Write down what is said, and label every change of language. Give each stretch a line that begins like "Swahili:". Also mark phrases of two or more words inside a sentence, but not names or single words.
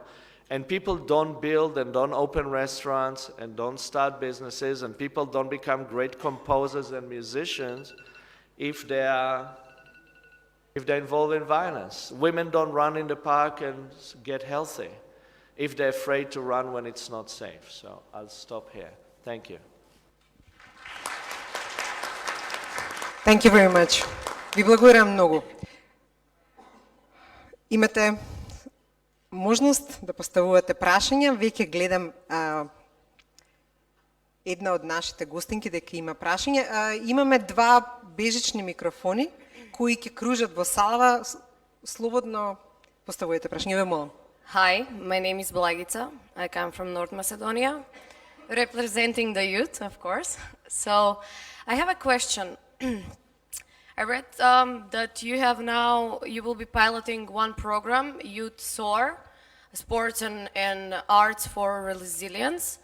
English: And people don't build and don't open restaurants and don't start businesses, and people don't become great composers and musicians if they're involved in violence. Women don't run in the park and get healthy if they're afraid to run when it's not safe. So I'll stop here. Thank you. Thank you very much.
Macedonian: Ви благодарам много. Имате можност да поставувате прашања. Веќе гледам една од нашите гостинки дека има прашања. Имаме 2 бежични микрофони кои ќе кружат во салава. Слободно поставувајте прашања. Ве молам.
English: Hi, my name is Blagica. I come from North Macedonia, representing the youth, of course. So I have a question. I read that you will be piloting one program, Youth SOAR, Sports and Arts for Resilience.